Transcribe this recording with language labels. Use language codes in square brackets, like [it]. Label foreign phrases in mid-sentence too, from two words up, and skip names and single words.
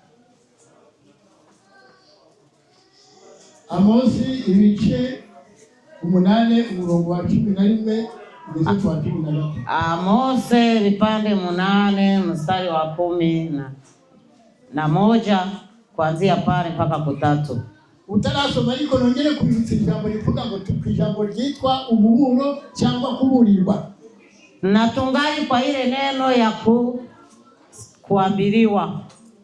[rw] Amosi ibice 8 umurongo wa 11 ngeze kwa 13. [sw] Amose vipande 8 mstari wa 11 kuanzia pale mpaka kutatu. [rw] Utarasoma ariko nongere kubibutsa ijambo rivuga ngo ijambo ryitwa umuburo cyangwa kuburirwa. [sw] Na tungali kwa ile neno ya kuambiliwa.